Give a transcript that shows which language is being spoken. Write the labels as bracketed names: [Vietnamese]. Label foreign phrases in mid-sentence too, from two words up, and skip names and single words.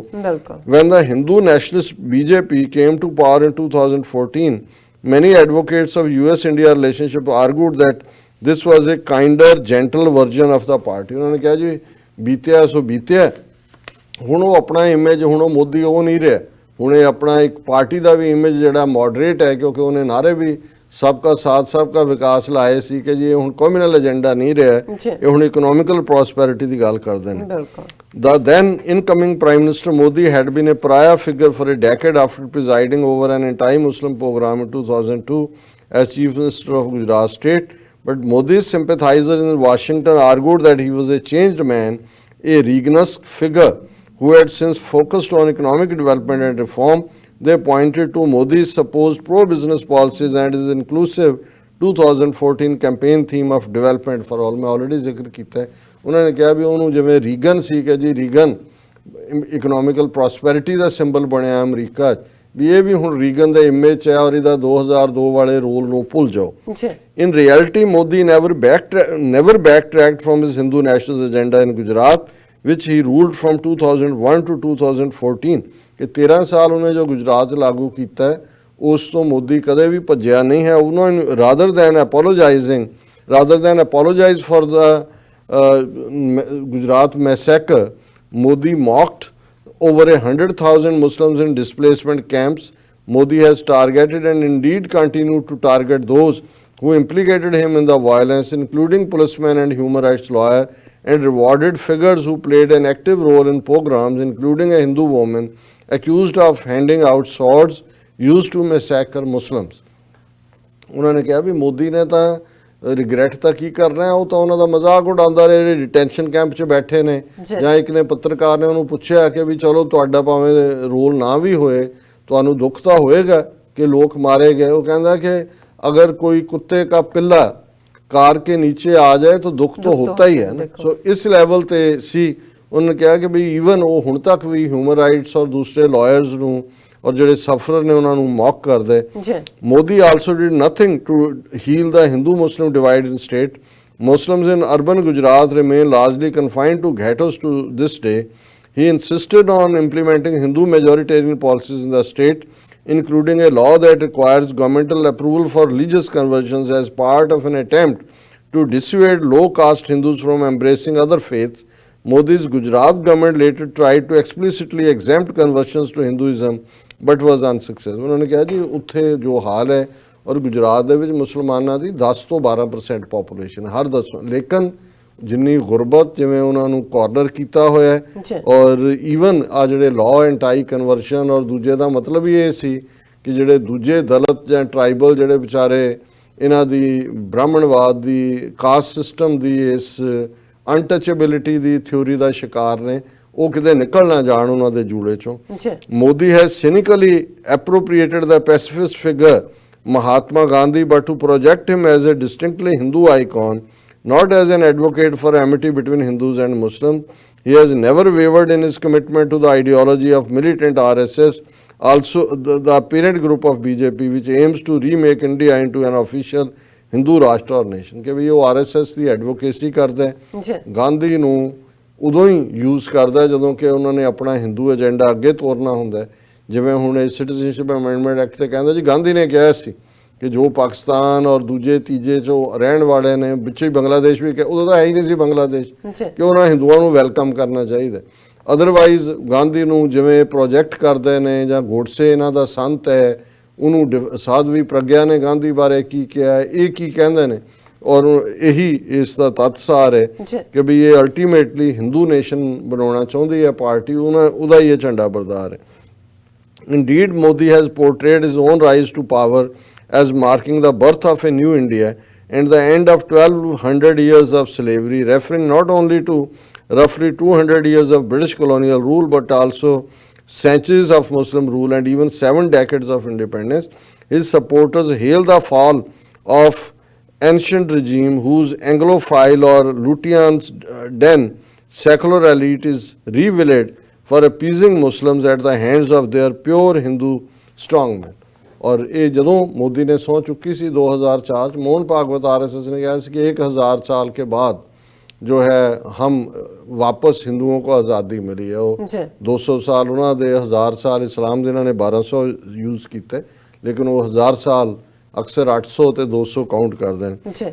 [English] When the Hindu nationalist BJP came to power in 2014, many advocates of US-India relationship argued that this was a kinder, gentle version of the party। [Punjabi] ਉਹਨਾਂ ਨੇ ਕਿਹਾ ਜੀ ਬੀਤਿਆ ਸੋ ਬੀਤਿਆ, ਹੁਣ ਉਹ ਆਪਣਾ ਇਮੇਜ, ਹੁਣ ਉਹ ਮੋਦੀ ਉਹ ਨਹੀਂ ਰਿਹਾ, ਹੁਣ ਇਹ ਆਪਣਾ ਇੱਕ ਪਾਰਟੀ ਦਾ ਵੀ ਇਮੇਜ ਜਿਹੜਾ ਮੋਡਰੇਟ ਹੈ, ਕਿਉਂਕਿ ਉਹਨੇ ਨਾਰੇ ਵੀ [Hindi] सबका साथ सबका विकास [Punjabi] लाए सी कि जी ਹੁਣ [English] communal agenda [Punjabi] ਨਹੀਂ ਰਿਹਾ, ਇਹ ਹੁਣ [English] economical prosperity [Punjabi] ਦੀ ਗੱਲ ਕਰਦੇ ਨੇ। [English] The then incoming Prime Minister Modi had been a pariah figure for a decade after presiding over an anti-Muslim program in 2002 as Chief Minister of Gujarat State, but Modi's sympathizers in Washington argued that he was a changed man, a Reagan-esque figure who had since focused on economic development and reform। They pointed to Modi's supposed pro-business policies and his inclusive 2014 campaign theme of development for all। [Punjabi] मैं already ਜ਼ਿਕਰ ਕੀਤਾ ਹੈ, ਉਹਨਾਂ ਨੇ ਕਿਹਾ ਵੀ ਉਹਨੂੰ ਜਿਵੇਂ ਰੀਗਨ ਸੀ ਕਿ ਜੀ ਰੀਗਨ [English] economical prosperity [Punjabi] ਦਾ ਸਿੰਬਲ ਬਣਿਆ ਅਮਰੀਕਾ 'ਚ, ਵੀ ਇਹ ਵੀ ਹੁਣ ਰੀਗਨ ਦਾ ਇਮੇਜ 'ਚ ਹੈ, ਔਰ ਇਹਦਾ 2002 ਵਾਲੇ ਰੋਲ ਨੂੰ ਭੁੱਲ ਜਾਓ। [English] In reality, Modi never backtracked from his Hindu nationalist agenda in Gujarat, which he ruled from 2001 to 2014। [Punjabi] ਕਿ 13 ਸਾਲ ਉਹਨੇ ਜੋ ਗੁਜਰਾਤ ਲਾਗੂ ਕੀਤਾ ਹੈ, ਉਸ ਤੋਂ ਮੋਦੀ ਕਦੇ ਵੀ ਭੱਜਿਆ ਨਹੀਂ ਹੈ। ਉਹਨਾਂ ਨੂੰ [English] rather than apologize for the Gujarat massacre, Modi mocked over 100,000 Muslims in displacement camps. Modi has targeted and indeed continued to target those who implicated him in the violence, including policemen and human rights lawyer, and rewarded figures who played an active role in pogroms, including a Hindu woman accused of handing out swords used to massacre Muslims। [Punjabi] ਉਹਨਾਂ ਨੇ ਕਿਹਾ ਵੀ ਮੋਦੀ ਨੇ ਤਾਂ ਰਿਗਰੈਟ ਤਾਂ ਕੀ ਕਰਨਾ ਹੈ, ਉਹ ਤਾਂ ਉਹਨਾਂ ਦਾ ਮਜ਼ਾਕ ਉਡਾਉਂਦਾ ਰਿਹਾ, ਜਿਹੜੇ [English] detention camp [Punjabi] 'ਚ ਬੈਠੇ ਨੇ। ਜਾਂ ਇੱਕ ਨੇ ਪੱਤਰਕਾਰ ਨੇ ਉਹਨੂੰ ਪੁੱਛਿਆ ਕਿ ਵੀ ਚਲੋ ਤੁਹਾਡਾ ਭਾਵੇਂ ਰੋਲ ਨਾ ਵੀ ਹੋਏ, ਤੁਹਾਨੂੰ ਦੁੱਖ ਤਾਂ ਹੋਏਗਾ ਕਿ ਲੋਕ ਮਾਰੇ ਗਏ। ਉਹ ਕਹਿੰਦਾ ਕਿ [Hindi] अगर कोई कुत्ते का पिल्ला कार के नीचे आ जाए तो दुख तो होता ही है ना। [Punjabi] ਸੋ ਇਸ ਲੈਵਲ ਤੇ ਸੀ। ਉਹਨੇ ਕਿਹਾ ਕਿ ਵੀ ਈਵਨ ਉਹ ਹੁਣ ਤੱਕ ਵੀ [English] human rights [Punjabi] ਔਰ ਦੂਸਰੇ ਲਾਇਰਸ ਨੂੰ ਔਰ ਜਿਹੜੇ ਸਫਰਰ ਨੇ ਉਹਨਾਂ ਨੂੰ ਮੌਕ ਕਰਦੇ। [English] Modi also did nothing to heal the Hindu Muslim divide in state Muslims in urban Gujarat remain largely confined to ghettos to this day. He insisted on implementing Hindu majoritarian policies in the state, including a law that requires governmental approval for religious conversions as part of an attempt to dissuade low-caste Hindus from embracing other faiths. Modi's Gujarat government later tried to explicitly exempt conversions to Hinduism, but was unsuccessful. [Hindi] उन्होंने कहा जी उत्थे जो हाल है और गुजरात [Punjabi] ਦੇ ਵਿੱਚ ਮੁਸਲਮਾਨਾਂ ਦੀ 10 ਤੋਂ 12% ਪੋਪੂਲੇਸ਼ਨ ਹਰ 10, ਲੇਕਿਨ ਜਿੰਨੀ ਗੁਰਬਤ ਜਿਵੇਂ ਉਹਨਾਂ ਨੂੰ ਕਾਰਨਰ ਕੀਤਾ ਹੋਇਆ ਹੈ ਔਰ ਈਵਨ ਆ ਜਿਹੜੇ [English] law anti conversion [Punjabi] ਔਰ ਦੂਜੇ ਦਾ ਮਤਲਬ ਹੀ ਇਹ ਸੀ ਕਿ ਜਿਹੜੇ ਦੂਜੇ ਦਲਿਤ ਜਾਂ ਟਰਾਈਬਲ ਜਿਹੜੇ ਵਿਚਾਰੇ ਇਹਨਾਂ ਦੀ ਬ੍ਰਾਹਮਣਵਾਦ ਦੀ [English] caste system [Punjabi] ਦੀ ਇਸ ਅਨਟਚੇਬਿਲਿਟੀ ਦੀ ਥਿਊਰੀ ਦਾ ਸ਼ਿਕਾਰ ਨੇ ਉਹ ਕਿਤੇ ਨਿਕਲ ਨਾ ਜਾਣ ਉਹਨਾਂ ਦੇ ਜੂੜੇ ਚੋਂ [English] Modi has cynically appropriated the pacifist figure Mahatma Gandhi, but to project him as a distinctly Hindu icon, not as an advocate for amity between Hindus and Muslims. He has never wavered in his commitment to the ideology of militant RSS, also the parent group of BJP, which aims to remake India into an official Hindu Rashtra or nation. [Hindi] कि भाई वो RSS [Punjabi] ਦੀ ਐਡਵੋਕੇਸੀ ਕਰਦਾ ਹੈ, ਗਾਂਧੀ ਨੂੰ ਉਦੋਂ ਹੀ ਯੂਜ਼ ਕਰਦਾ ਜਦੋਂ ਕਿ ਉਹਨਾਂ ਨੇ ਆਪਣਾ [English] Hindu agenda [Punjabi] ਅੱਗੇ ਤੋਰਨਾ ਹੁੰਦਾ ਹੈ। ਜਿਵੇਂ ਹੁਣ ਇਹ ਸਿਟੀਜ਼ਨਸ਼ਿਪ ਅਮੈਂਡਮੈਂਟ ਐਕਟ 'ਤੇ ਕਹਿੰਦਾ ਜੀ ਗਾਂਧੀ ਨੇ ਕਿਹਾ ਸੀ ਕਿ ਜੋ ਪਾਕਿਸਤਾਨ ਔਰ ਦੂਜੇ ਤੀਜੇ 'ਚੋਂ ਰਹਿਣ ਵਾਲੇ ਨੇ ਵਿੱਚ ਹੀ ਬੰਗਲਾਦੇਸ਼ ਵੀ ਉਦੋਂ ਤਾਂ ਹੈ ਹੀ ਨਹੀਂ ਸੀ ਬੰਗਲਾਦੇਸ਼ ਕਿ ਉਹਨਾਂ ਹਿੰਦੂਆਂ ਨੂੰ ਵੈਲਕਮ ਕਰਨਾ ਚਾਹੀਦਾ। ਅਦਰਵਾਈਜ਼ ਗਾਂਧੀ ਨੂੰ ਜਿਵੇਂ ਪ੍ਰੋਜੈਕਟ ਕਰਦੇ ਨੇ ਜਾਂ ਗੋਡਸੇ ਇਹਨਾਂ ਦਾ ਸੰਤ ਹੈ ਉਹਨੂੰ ਸਾਧਵੀ ਪ੍ਰਗਿਆ ਨੇ ਗਾਂਧੀ ਬਾਰੇ ਕੀ ਕਿਹਾ ਇਹ ਕੀ ਕਹਿੰਦੇ ਨੇ ਔਰ ਇਹੀ ਇਸ ਦਾ ਤੱਤਸਾਰ ਹੈ ਕਿ ਵੀ ਇਹ [English] ultimately Hindu nation [Punjabi] ਬਣਾਉਣਾ ਚਾਹੁੰਦੀ ਹੈ ਪਾਰਟੀ ਉਹਦਾ ਹੀ ਇਹ ਝੰਡਾ ਬਰਦਾਰ ਹੈ। [English] Indeed, Modi has portrayed his own rise to power as marking the birth of a new India and the end of 1200 years of slavery, referring not only to roughly 200 years of British colonial rule but also centuries of Muslim rule and even 7 decades of independence. His supporters hail the fall of ancient regime whose Anglophile or Lutyens' den secular elite is revealed for appeasing Muslims at the hands of their pure Hindu strongmen. [Hindi] और ये ਜਦੋਂ मोदी ने सौं चुकी सी 2004 मोहन भागवत RSS ने कहा कि 1000 साल के बाद जो है हम वापस हिंदुओं को आज़ादी मिली है वो 200 साल उन्होंने 1000 साल इस्लाम दे इन्होंने 1200 यूज़ किए लेकिन वो 1000 साल अक्सर 800 ते 200 काउंट कर दें।